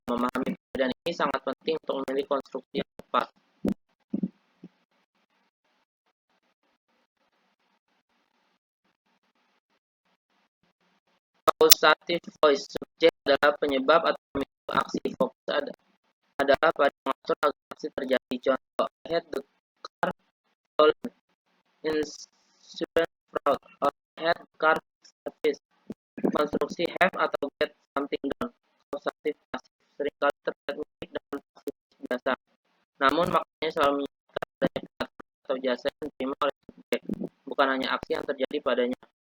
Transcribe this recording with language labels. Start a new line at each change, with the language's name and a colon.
Indonesian: Memahami perbedaan ini sangat penting untuk memilih konstruksi yang tepat. Causative voice. Subjek adalah penyebab atau pemicu aksi. Fokus adalah pada mengatur agar aksi terjadi.
English: Contoh, I had the car stolen, insurance fraud, or I had the car service.
Indonesian: Konstruksi have atau get something done. Causative pasif seringkali terlihat mirip dengan pasif biasa, namun maknanya selalu menyatakan adanya perkataan atau jasa yang diterima oleh subjek, bukan hanya aksi yang terjadi padanya.